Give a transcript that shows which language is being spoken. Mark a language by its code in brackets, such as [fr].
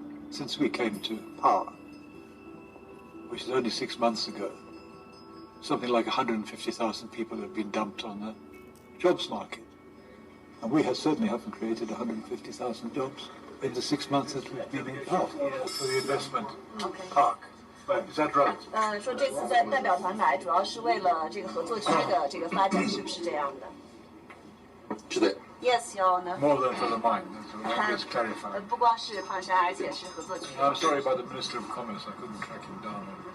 [en] Since we came to power, which is only 6 months ago, something like 150,000 people have been dumped on the jobs market. And we certainly haven't created 150,000 jobs in the 6 months that we've been in power for the investment park. Is that right? [zh] 说这次代表团来主要是为了这个合作区的这个发展，是不是这样的？是的。 [en] Yes, Your Honor. More than for the mine. Let's clarify. [zh] 不光是矿山，而且是合作区。 [en] I'm sorry about the Minister of Commerce. I couldn't track him down.